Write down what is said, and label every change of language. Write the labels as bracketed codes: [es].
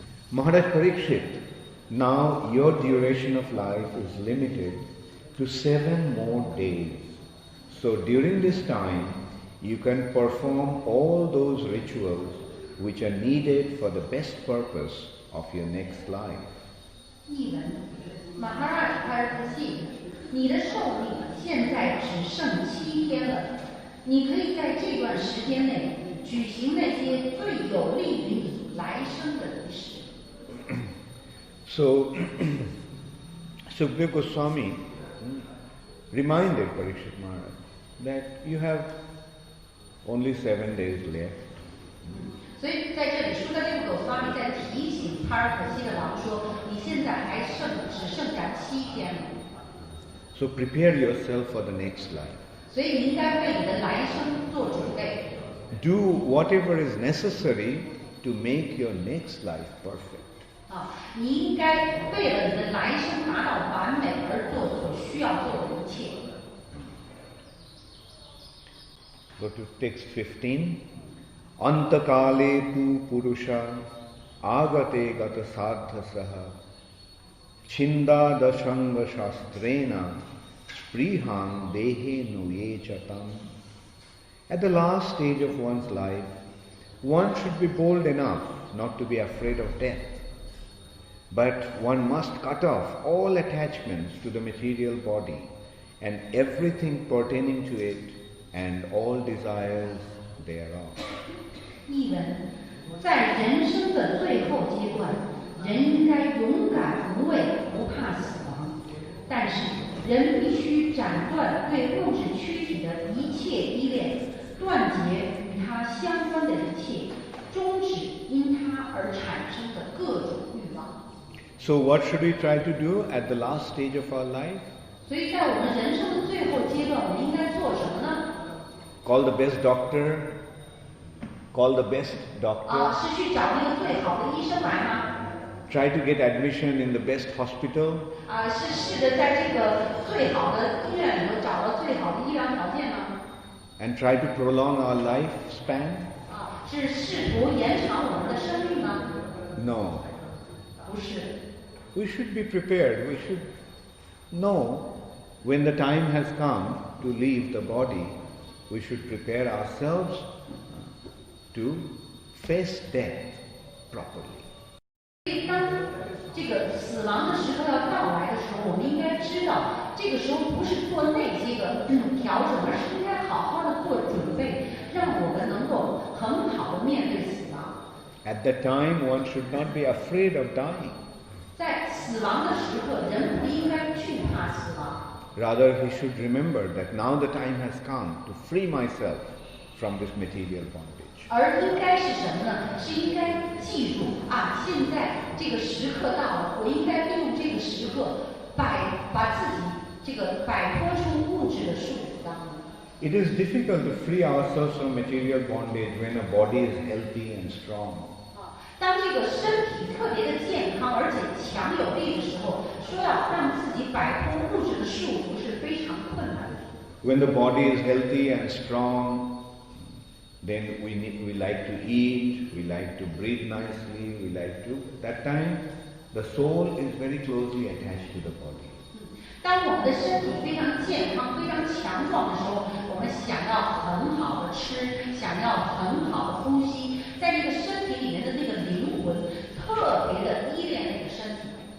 [en] Maharaj Parikshit, now your duration of life is limited to 7 more days. So during this time, you can perform all those rituals which are needed for the best purpose of your next life. [zh] 译文：马哈拉帕尔克西，你的寿命现在只剩7天了，你可以在这段时间内举行那些最有利于你来生的仪式。 [en] So, Sukadeva Goswami reminded Parikshit Maharaj that you have only 7 days left. [zh] 所以在这里，舒格ದೇವ Goswami在提醒帕尔可西的王说：“你现在只剩下7天了。” [en] So prepare yourself for the next life. [zh] 所以你应该为你的来生做准备。 [en] Do whatever is necessary to make your next life perfect. [zh] 你应该为了你的来生达到完美而做所需要做的一切。 [en] Go to text 15. [sa] Antakale tu purusha agate gata sadhasaha chinda dashanga shastrena sprihang dehe nuye chatam. [en] At the last stage of one's life, one should be bold enough not to be afraid of death. But one must cut off all attachments to the material body and everything pertaining to it and all desires thereof. [zh] 译文：在人生的最后阶段，人应该勇敢无畏，不怕死亡。但是，人必须斩断对物质躯体的一切依恋，断绝与它相关的一切，终止因它而产生的各种欲望。 [en] So what should we try to do at the last stage of our life? [zh] 所以在我们人生的最后阶段，我们应该做什么呢？ [en] Call the best doctor. Call the best doctor. [zh] 是去找那个最好的医生来吗？ [en] Try to get admission in the best hospital. [zh] 是试着在这个最好的医院里头找到最好的医疗条件呢？ [en] And try to prolong our lifespan. [zh] 是试图延长我们的生命吗？ [en] No. [zh] 不是。 [en] We should be prepared. We should know when the time has come to leave the body. We should prepare ourselves to face death properly. [zh] 当这个死亡的时候要到来的时候，我们应该知道，这个时候不是做那些个调整，而是应该好好的做准备，让我们能够很好的面对死亡。 [en] At that time, one should not be afraid of dying. [zh] 在死亡的时刻，人不应该惧怕死亡。 [en] Rather, he should remember that now the time has come to free myself from this material bondage. [zh] 而应该是什么呢？是应该记住现在这个时刻到了，我应该利用这个时刻把自己这个摆脱出物质的束缚当中。 [en] It is difficult to free ourselves from material bondage when a body is healthy and strong. [zh] 当这个身体特别的健康而且强有力的时候，说要让自己摆脱物质的束缚是非常困难的。 [en] When the body is healthy and strong, then we like to eat, we like to breathe nicely, we like to. That time, the soul is very closely attached to the body. [zh] 当我们的身体非常健康、非常强壮的时候，我们想要很好的吃，想要很好的呼吸，在这个身体里面的那个灵魂特别的依恋那个身体。